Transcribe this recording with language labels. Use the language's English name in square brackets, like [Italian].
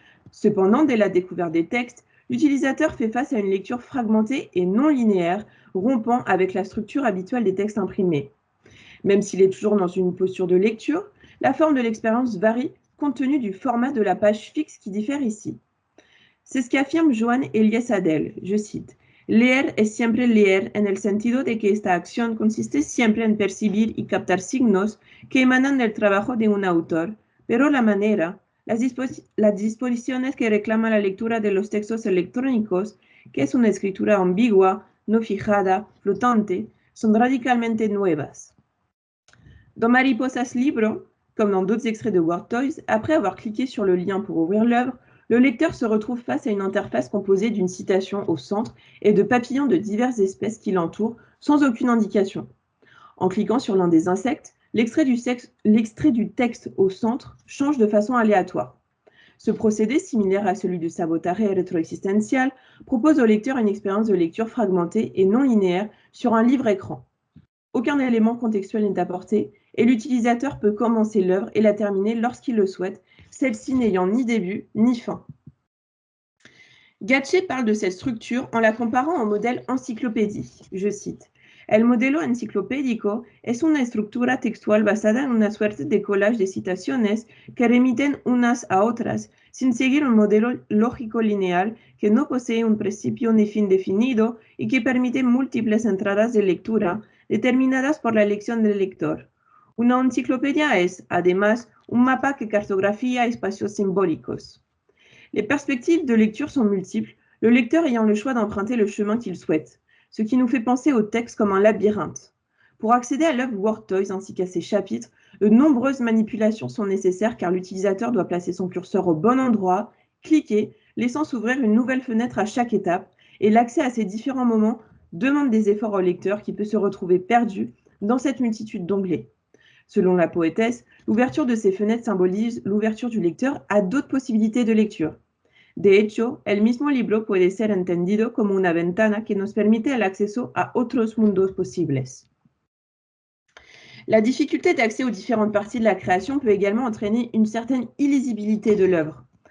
[French] Cependant, dès la découverte des textes, l'utilisateur fait face à une lecture fragmentée et non linéaire, rompant avec la structure habituelle des textes imprimés. Même s'il est toujours dans une posture de lecture, la forme de l'expérience varie compte tenu du format de la page fixe qui diffère ici. C'est ce qu'affirme Joan Elias Adel, je cite. [Spanish] Leer es siempre leer en el sentido de que esta acción consiste siempre en percibir y captar signos que emanan del trabajo de un autor, pero la manera, las disposiciones que reclama la lectura de los textos electrónicos, que es una escritura ambigua, no fijada, flotante, son radicalmente nuevas. [French] Dans Mariposa's Libro, comme dans d'autres extraits de Word Toys, après avoir cliqué sur le lien pour ouvrir l'œuvre, le lecteur se retrouve face à une interface composée d'une citation au centre et de papillons de diverses espèces qui l'entourent, sans aucune indication. En cliquant sur l'un des insectes, l'extrait du texte au centre change de façon aléatoire. Ce procédé, similaire à celui de Sabotare rétroexistential, propose au lecteur une expérience de lecture fragmentée et non linéaire sur un livre-écran. Aucun élément contextuel n'est apporté et l'utilisateur peut commencer l'œuvre et la terminer lorsqu'il le souhaite, celle-ci n'ayant ni début ni fin. Gatché parle de cette structure en la comparant au modèle encyclopédie. Je cite. [Spanish] El modelo enciclopédico es una estructura textual basada en una suerte de collage de citaciones que remiten unas a otras sin seguir un modelo lógico lineal que no posee un principio ni fin definido y que permite múltiples entradas de lectura determinadas por la elección del lector. Una enciclopedia es, además, un mapa que cartografía espacios simbólicos. [French] Les perspectives de lecture sont multiples, le lecteur ayant le choix d'emprunter le chemin qu'il souhaite, ce qui nous fait penser au texte comme un labyrinthe. Pour accéder à l'œuvre Word Toys ainsi qu'à ses chapitres, de nombreuses manipulations sont nécessaires car l'utilisateur doit placer son curseur au bon endroit, cliquer, laissant s'ouvrir une nouvelle fenêtre à chaque étape, et l'accès à ces différents moments demande des efforts au lecteur qui peut se retrouver perdu dans cette multitude d'onglets. Selon la poétesse, l'ouverture de ces fenêtres symbolise l'ouverture du lecteur à d'autres possibilités de lecture. [Spanish] De hecho, el mismo libro puede ser entendido como una ventana que nos permite el acceso a otros mundos posibles. [French] La difficulté d'accès aux différentes parties de la création peut également entraîner une certaine illisibilité de l'œuvre.